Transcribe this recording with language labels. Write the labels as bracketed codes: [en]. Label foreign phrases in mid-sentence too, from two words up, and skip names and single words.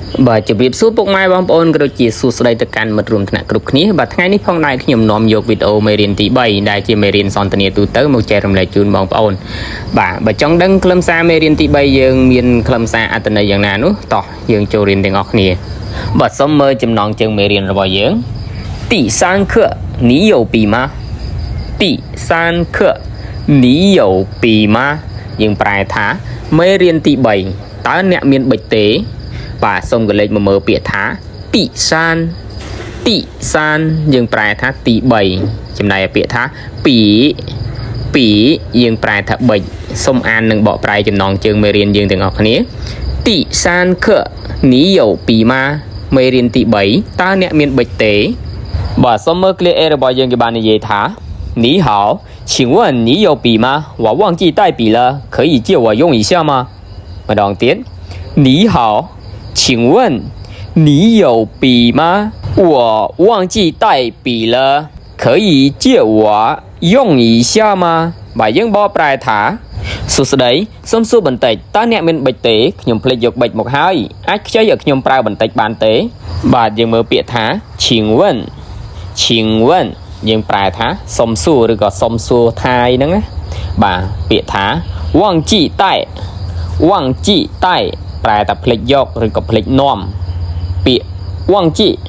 [km] បាទជម្រាបសួរពុកម៉ែបងប្អូនក៏ដូចជាសួស្តីទៅកាន់មិត្តរួមថ្នាក់គ្រប់គ្នាបាទថ្ងៃនេះផងដែរខ្ញុំនាំយកវីដេអូមេរៀនទី3ដែលជាមេរៀនសន្ទនាទូទៅមកចែករំលែកជូនបងប្អូនបាទបើចង់ដឹងខ្លឹមសារមេរៀនទី3យើងមានខ្លឹមសារអត្ថន័យយ៉ាងណានោះតោះ យើងចូលរៀនទាំងអស់គ្នាបាទសូមមើលចំណងជើងមេរៀនរបស់យើង [zh] 第三课你有笔吗第三课你有笔吗 [km] យើងប្រែថាមេរៀនទី3តើអ្នកមានប៊ិចទេបាទសូមកលេចមកមើល ពាក្យថាទីសានយើងប្រែថាទី3ចំណែកពាក្យថាពីយើងប្រែថាប៊ិចសូមអាននិងបកប្រែចំណងជើងមេរៀនយើងទាំងអស់គ្នាទី សាន [zh] 课你有笔吗 [km] មេរៀនទី3តើអ្នកមានប៊ិចទេបាទសូមមើល [en] clear A [km] របស់យើងគេបាននិយាយថា你 [zh] 好请问你有笔吗我忘记带笔了可以借我用一下吗 [km] ម្ដងទៀត [zh] 你好请问你有笔吗我忘记带笔了可以借我用一下吗 [km] បាទយើងបកប្រែថាសួស្តីសូមសួរបន្តិចតើអ្នកមានប៊ិចទេខ្ញុំភ្លេចយកប៊ិចមកហើយអាចខ្ចីឲ្យខ្ញុំប្រើបន្តិចបានទេបាទយើងមើលពាក្យថា请问 យើងប្រែថាសុំសួរឬក៏សុំសួរថាយហ្នឹងណាបាទពាក្យថា [zh] 忘记带 [km] ប្រែថាភ្លេចយកឬក៏ភ្លេចនាំពាក្យ忘记